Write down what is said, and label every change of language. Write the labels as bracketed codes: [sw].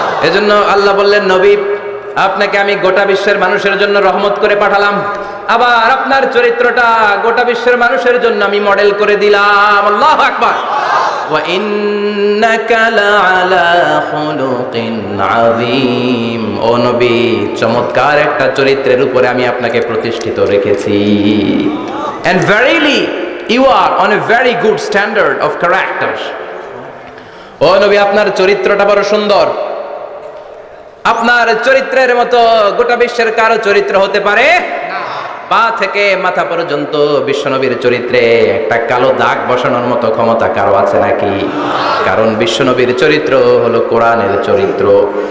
[bn] এজন্য আল্লাহ বললেন, নবী আপনাকে আমি গোটা বিশ্বের মানুষের জন্য রহমত করে পাঠালাম, আবার আপনার চরিত্রটা গোটা বিশ্বের মানুষের জন্য আমি মডেল করে দিলাম। আল্লাহু আকবার। [ar] ওয়া ইন্নাকা লাআলা খুলুকিন আযীম। [bn] ও নবী, চমৎকার একটা চরিত্রের উপরে আমি আপনাকে প্রতিষ্ঠিত রেখেছি। [en] And verily you are on a very good standard of character. [bn] ও নবী, আপনার চরিত্রটা বড় সুন্দর। আপনার চরিত্রের মতো গোটা বিশ্বের কারো চরিত্র হতে পারে না। পা থেকে মাথা পর্যন্ত বিশ্বনবীর চরিত্রে একটা কালো দাগ বসানোর মতো ক্ষমতা কারো আছে নাকি? কারণ বিশ্বনবীর চরিত্র হলো কোরআনের চরিত্র।